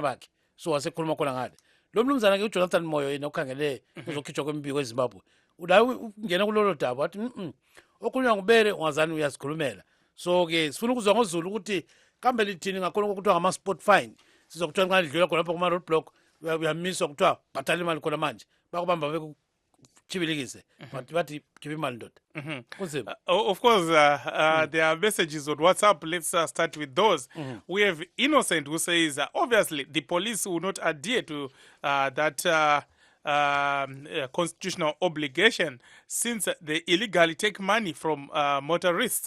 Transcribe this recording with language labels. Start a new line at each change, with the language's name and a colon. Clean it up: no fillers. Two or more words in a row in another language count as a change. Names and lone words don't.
North Ndebele: bakhe so wasekhuluma khona ngale lo mnumzana ke uJonathan Moyo yena ukhangele kuzokhitshwa kwembiko eZimbabwe ula ungena kulolo daba wathi okhulunywa ngubele ungazani uyasikhulumela so ke sifuna ukuzwa ngoZulu ukuthi kambe lithini ngakhona ukuthiwa ngama-
English: sport fine
North Ndebele: sizokuthiwa nxa lidlula khona lapho kuma-
English: road block
North Ndebele: uyamiswa kuthiwa bhatala imali khona manje bakubamba bekuchibilikise bathi khipha imali ndoda.
English: Of course, there are messages on WhatsApp. Let's start with those. We have Innocent who says, obviously, the police will not adhere to that constitutional obligation since they illegally take money from motorists.